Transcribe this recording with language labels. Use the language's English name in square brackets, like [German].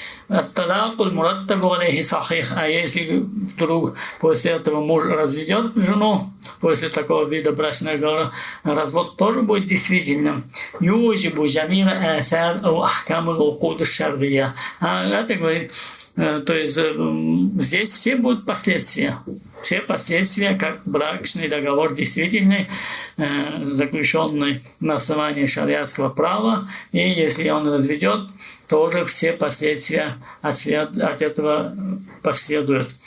[Arabic] الطلاق المرتب عليه صحيح. [Russian] А если вдруг после этого муж разведет жену, после такого вида брачного договора, развод тоже будет действительным. [Arabic] يوجب جميع آثار أو أحكام العقود الشرعية. [Russian] Это говорит, то есть здесь все будут последствия. Все последствия, как брачный договор действительный, заключенный на основании шариатского права, и если он разведет, тоже все последствия от этого последуют.